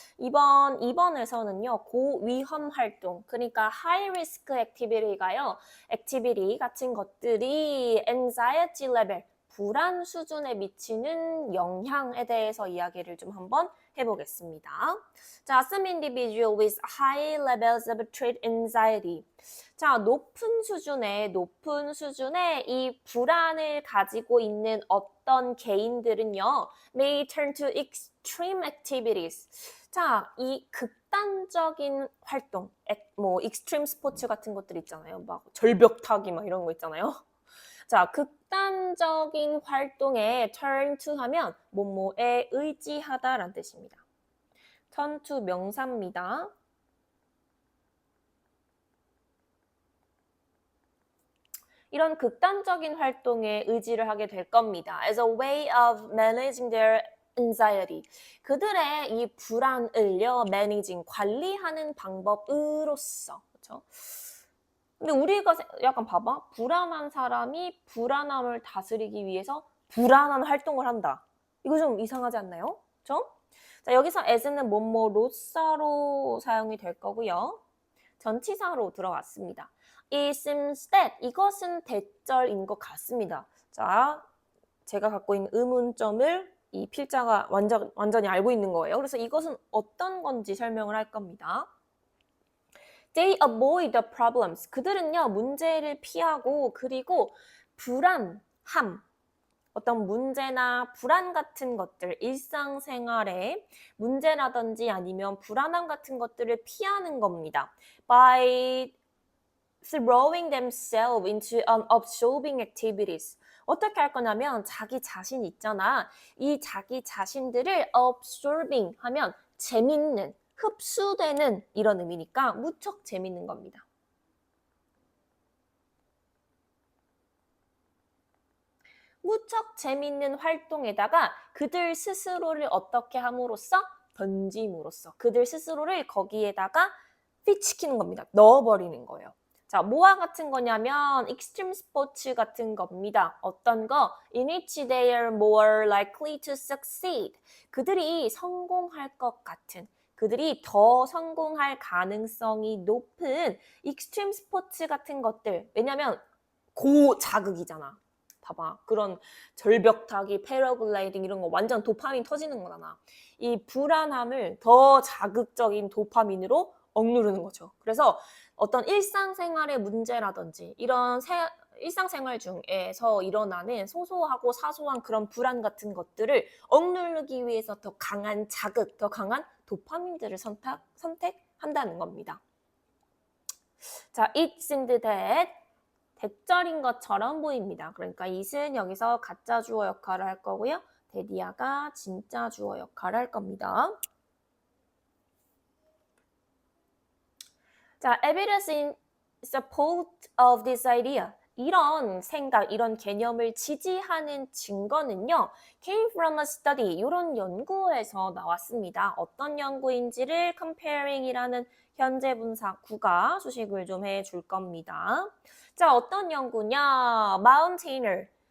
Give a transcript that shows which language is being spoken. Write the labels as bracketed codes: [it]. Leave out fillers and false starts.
[ko] 이번 2번에서는요, 고위험 활동, 그러니까 [en] high risk activity [ko] 가요, activity 같은 것들이 [en] anxiety level, [ko] 불안 수준에 미치는 영향에 대해서 이야기를 좀 한번 해보겠습니다. [en] 자, some individual with high levels of trait anxiety. [ko] 자, 높은 수준의 이 불안을 가지고 있는 어떤 개인들은요, [en] may turn to extreme activities. [ko] 자, 이 극단적인 활동, 뭐 extreme 스포츠 같은 것들 있잖아요. 막 절벽 타기 막 이런 거 있잖아요. 자, 극단적인 활동에 turn to 하면 뭐뭐에 의지하다라는 뜻입니다. turn to 명사입니다. 이런 극단적인 활동에 의지를 하게 될 겁니다. [en] As a way of managing their anxiety. [ko] 그들의 이 불안을요, managing, 관리하는 방법으로서. 그렇죠? 근데 우리가 약간 봐봐. 불안한 사람이 불안함을 다스리기 위해서 불안한 활동을 한다. 이거 좀 이상하지 않나요? 그렇죠? 자, 여기서 as는 뭐뭐로서로 사용이 될 거고요. 전치사로 들어왔습니다. [en] It seems that [ko] 이것은 대절인 것 같습니다. 자, 제가 갖고 있는 의문점을 이 필자가 완전히 알고 있는 거예요. 그래서 이것은 어떤 건지 설명을 할 겁니다. [en] They avoid the problems. [ko] 그들은요, 문제를 피하고 그리고 불안함, 어떤 문제나 불안 같은 것들, 일상생활에 문제라든지 아니면 불안함 같은 것들을 피하는 겁니다. [en] By throwing themselves into absorbing activities. [ko] 어떻게 할 거냐면 자기 자신 있잖아. 이 자기 자신들을 absorbing 하면 재밌는, 흡수되는 이런 의미니까 무척 재밌는 겁니다. 무척 재밌는 활동에다가 그들 스스로를 어떻게 함으로써 던짐으로써 그들 스스로를 거기에다가 핏시키는 겁니다. 넣어버리는 거예요. 자, 뭐와 같은 거냐면 extreme 스포츠 같은 겁니다. 어떤 거? [en] In which they are more likely to succeed. [ko] 그들이 성공할 것 같은, 그들이 더 성공할 가능성이 높은 익스트림 스포츠 같은 것들. 왜냐면 고자극이잖아. 봐봐. 그런 절벽 타기, 패러글라이딩 이런 거 완전 도파민 터지는 거잖아. 이 불안함을 더 자극적인 도파민으로 억누르는 거죠. 그래서 어떤 일상생활의 문제라든지 이런 일상생활 중에서 일어나는 소소하고 사소한 그런 불안 같은 것들을 억누르기 위해서 더 강한 자극, 더 강한 도파민들을 선택한다는 겁니다. 자, [en] it seemed that [ko] 대절인 것처럼 보입니다. 그러니까 it은 여기서 가짜 주어 역할을 할 거고요. 데디아가 진짜 주어 역할을 할 겁니다. [en] 자, evidence in support of this idea. [ko] 이런 생각, 이런 개념을 지지하는 증거는요. [en] came from a study. [ko] 이런 연구에서 나왔습니다. 어떤 연구인지를 comparing이라는 현재 분사 구가 수식을 좀 해줄 겁니다. 자, 어떤 연구냐? mountaineer.